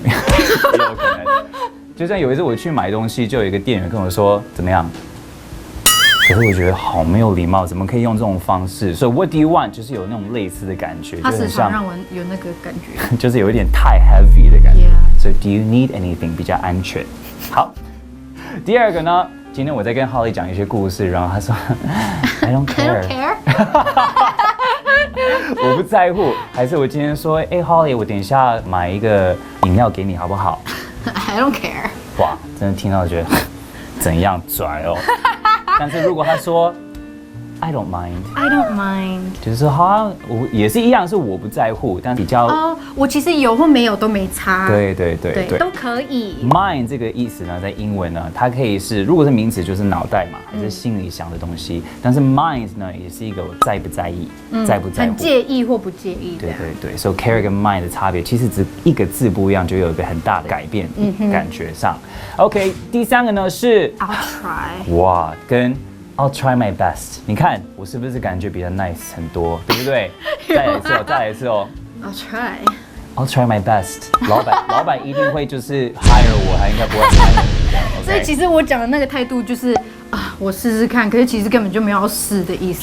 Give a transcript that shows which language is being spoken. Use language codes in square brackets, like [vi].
[zh] 也有可能。就像有一次我去买东西，就有一个店员跟我说怎么样？可是我觉得好没有礼貌，怎么可以用这种方式？所以 [en] What do you want [zh] 就是有那种类似的感觉，他时就很像常让我有那个感觉。就是有一点太 heavy 的感觉。 [en] Yeah. [zh] 所以 [en] Do you need anything [zh] 比较安全。好，第二个呢，今天我在跟 Holly 讲一些故事，然后他说 [en] I don't care， [zh] 我不在乎。还是我今天说，哎 Holly， 我等一下买一个饮料给你好不好？ [en] I don't care。 [zh] 哇，真的听到觉得怎样拽哦。但是如果他说 [en] I don't mind， [zh] 就是说好像我也是一样，是我不在乎，但比较我其实有或没有都没差。对，都可以。 mind 这个意思呢，在英文呢，它可以是如果是名词就是脑袋嘛，还是心里想的东西。但是 mind 呢，也是一个我在不在意，在不在乎，很介意或不介意。对。 So care 跟 mind 的差别，其实只一个字不一样，就有一个很大的改变，感觉上。 OK， 第三个呢是 [en] I'll try。 [zh] 哇，跟 [en] I'll try my best。 [zh] 你看我是不是感觉比较 nice 很多，对不对？再来一次哦。 [en] I'll try my best。 [zh] 老板一定会就是 hire 我，他应该不会 hire 我。所以其实我讲的那个态度就是我试试看，可是其实根本就没有要试的意思。